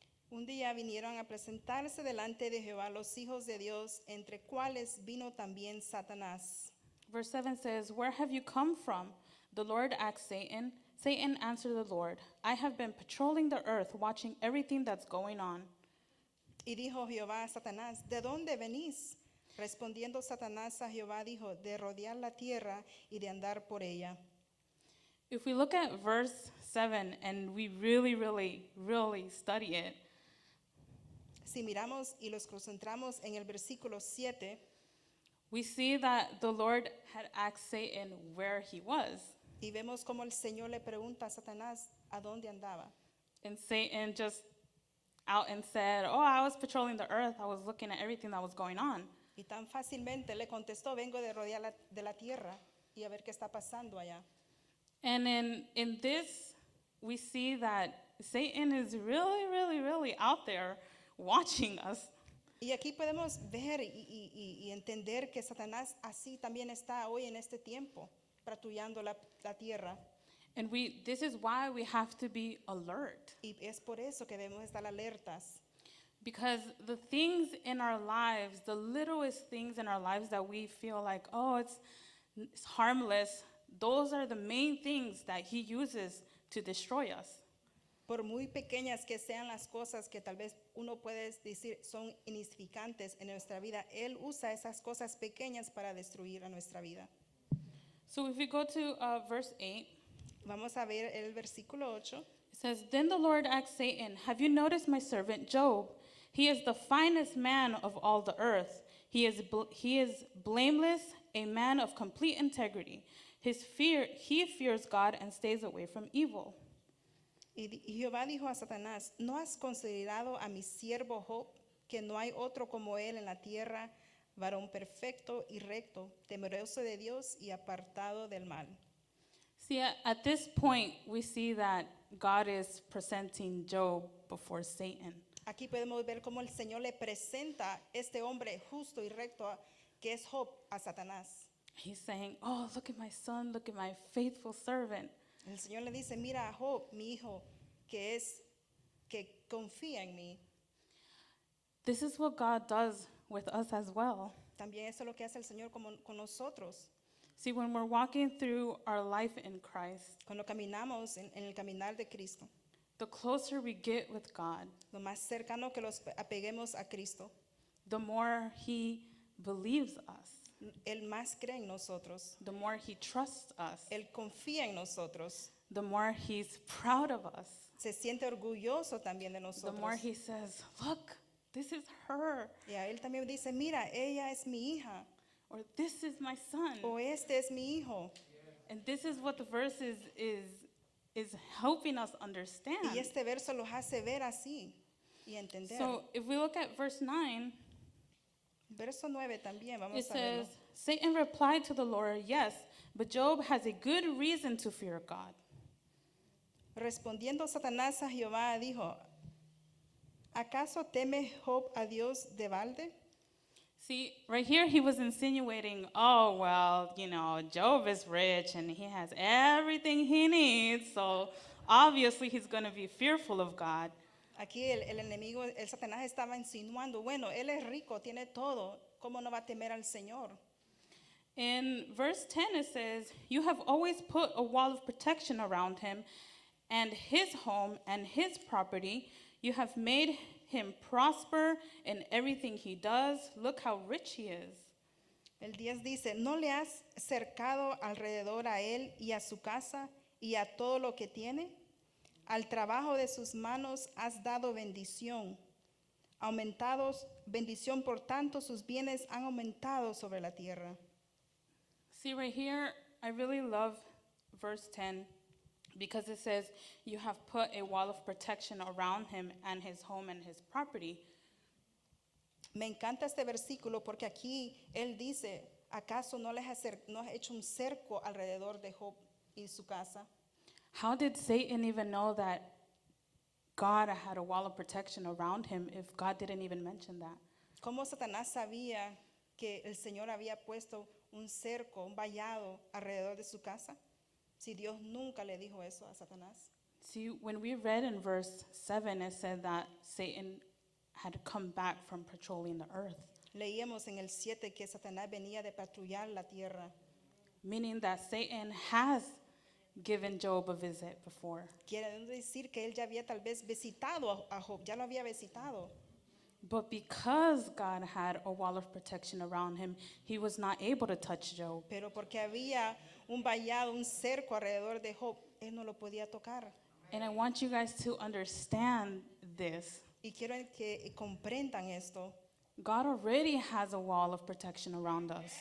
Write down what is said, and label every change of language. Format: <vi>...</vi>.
<es>Un día vinieron a presentarse delante de Jehová los hijos de Dios, entre cuales vino también Satanás.</es> <en>Verse 7 says, "Where have you come from?" The Lord asked Satan. Satan answered the Lord, "I have been patrolling the earth, watching everything that's going on."</en> <es>Y dijo Jehová a Satanás, ¿de dónde venís? Respondiendo Satanás a Jehová dijo, de rodear la tierra y de andar por ella.</es> <en>If we look at verse 7 and we really, really, really study it,</en> <es>Si miramos y los concentramos en el versículo 7,</es> <en>we see that the Lord had asked Satan where he was.</en> <es>y vemos como el Señor le pregunta a Satanás a dónde andaba.</es> <en>And Satan just out and said, oh, I was patrolling the earth. I was looking at everything that was going on.</en> <es>Y tan fácilmente le contestó, vengo de rodear de la tierra y a ver qué está pasando allá.</es> <en>And in this, we see that Satan is really, really, really out there watching us.</en> <es>Y aquí podemos ver y entender que Satanás así también está hoy en este tiempo, patrullando la tierra.</es> <en>And this is why we have to be alert.</en> <es>Y es por eso que debemos estar alertas.</es> <en>Because the things in our lives, the littlest things in our lives that we feel like, oh, it's harmless, those are the main things that he uses to destroy us.</en> <es>Por muy pequeñas que sean las cosas que tal vez uno puede decir son insignificantes en nuestra vida, Él usa esas cosas pequeñas para destruir a nuestra vida.</es> <en>So if we go to verse 8,</en> <es>Vamos a ver el versículo 8.</es> <en>it says, Then the Lord asked Satan, have you noticed my servant Job? He is the finest man of all the earth. He is blameless, a man of complete integrity. He fears God and stays away from evil.</en> <es>Y Jehová dijo a Satanás, ¿no has considerado a mi siervo Job, que no hay otro como él en la tierra, varón perfecto y recto, temeroso de Dios y apartado del mal?</es> <en>See, at this point, we see that God is presenting Job before Satan.</en> <es>Aquí podemos ver cómo el Señor le presenta este hombre justo y recto que es Job a Satanás.</es> <en>He's saying, oh, look at my son, look at my faithful servant.</en> <es>El Señor le dice, mira a Job, mi hijo, que confía en mí.</es> <en>This is what God does with us as well.</en> <es>También eso es lo que hace el Señor con nosotros.</es> <en>See, when we're walking through our life in Christ,</en> <es>Cuando caminamos en el caminar de Cristo,</es> <en>the closer we get with God,</en> <es>lo más cercano que los apeguemos a Cristo,</es> <en>the more He believes us,</en> <es>Él más cree en nosotros.</es> <en>the more He trusts us,</en> <es>Él confía en nosotros.</es> <en>the more He's proud of us,</en> <es>Se siente orgulloso también de</es> <en>the</en> <es>nosotros.</es> <en>more He says, look, this is her,</en> <es>Y a Él también dice, mira, ella es mi hija.</es> <en>or this is my son.</en> <es>O este es mi hijo.</es> <en>And this is what the verse is helping us understand.</en> <es>Y este verso los hace ver así y entender.</es> <en>So if we look at verse 9,</en> <es>Verso 9 también,</es> <en>it</en> <es>vamos a verlo.</es> <en>says, Satan replied to the Lord, yes, but Job has a good reason to fear God.</en> <es>Respondiendo Satanás a Jehová, dijo, ¿acaso teme Job a Dios de balde?</es> <en>See, right here he was insinuating, oh, well, Job is rich and he has everything he needs, so obviously he's going to be fearful of God.</en> <es>Aquí el enemigo, el Satanás estaba insinuando, bueno, él es rico, tiene todo, ¿cómo no va a temer al Señor?</es> <en>In verse 10 it says, you have always put a wall of protection around him and his home and his property. You have made him prosper in everything he does. Look how rich he is.</en> <es>El 10 dice, ¿no le has cercado alrededor a él y a su casa y a todo lo que tiene? Al trabajo de sus manos has dado bendición. Aumentados, bendición por tanto sus bienes han aumentado sobre la tierra.</es> <en>See right here, I really love verse 10 because it says, you have put a wall of protection around him and his home and his property.</en> <es>Me encanta este versículo porque aquí él dice, ¿acaso no has hecho un cerco alrededor de Job y su casa?</es> <en>How did Satan even know that God had a wall of protection around him if God didn't even mention that?</en> <es>¿Cómo Satanás sabía que el Señor había puesto un cerco, un vallado alrededor de su casa? Si Dios nunca le dijo eso a Satanás.</es> <en>See, when we read in verse 7, it said that Satan had come back from patrolling the earth,</en> <es>Leíamos en el 7 que Satanás venía de patrullar la tierra.</es> <en>meaning that Satan has given Job a visit before.</en> <es>Quiere decir que él ya había tal vez visitado a Job, ya lo había visitado.</es> <en>But because God had a wall of protection around him, he was not able to touch Job.</en> <es>Pero porque había un vallado, un cerco alrededor de Job, él no lo podía tocar.</es> <en>And I want you guys to understand this.</en> <es>Y quiero que comprendan esto.</es> <en>God already has a wall of protection around us.</en>